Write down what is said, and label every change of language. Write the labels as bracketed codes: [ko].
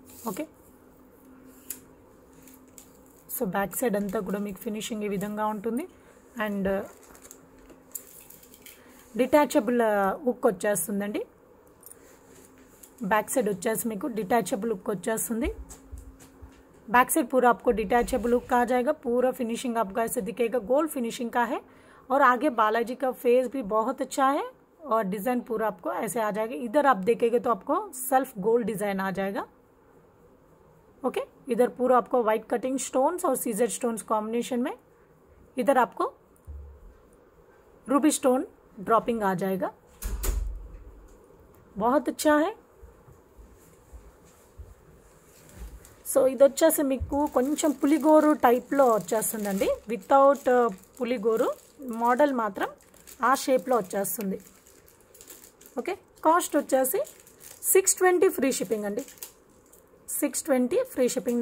[te] Okay, so back side అంతా కూడా మీకు ఫినిషింగ్ ఈ విధంగా ఉంటుంది అండ్ డిటాచబుల్ హుక్ వచ్చేస్తుందండి, बैक साइड వచ్చేసి మీకు डिटैचेबल हुक వచ్చేస్తుంది। [hi] बैक साइड पूरा आपको डिटैचेबल हुक आ जाएगा, पूरा फिनिशिंग आपका ऐसे दिखेगा, गोल्ड फिनिशिंग का है और आगे बालाजी का फेस भी बहुत अच्छा है और डिज़ाइन पूरा आपको ऐसे आ जाएगा। इधर आप देखेंगे तो आपको सेल्फ गोल्ड डिज़ाइन आ जाएगा। ओके, इधर पूरा आपको वाइट कटिंग स्टोन्स और सीजर स्टोन्स कॉम्बिनेशन में, इधर आपको रूबी स्टोन ड्रॉपिंग आ जाएगा, बहुत अच्छा है। [te] సో ఇది వచ్చేసి మీకు కొంచెం పులిగోరు టైప్లో వచ్చేస్తుందండి, వితౌట్ పులిగోరు మోడల్ మాత్రం ఆ షేప్లో వచ్చేస్తుంది। ఓకే, కాస్ట్ వచ్చేసి 620 ఫ్రీ షిప్పింగ్ అండి, 620 ఫ్రీ షిప్పింగ్।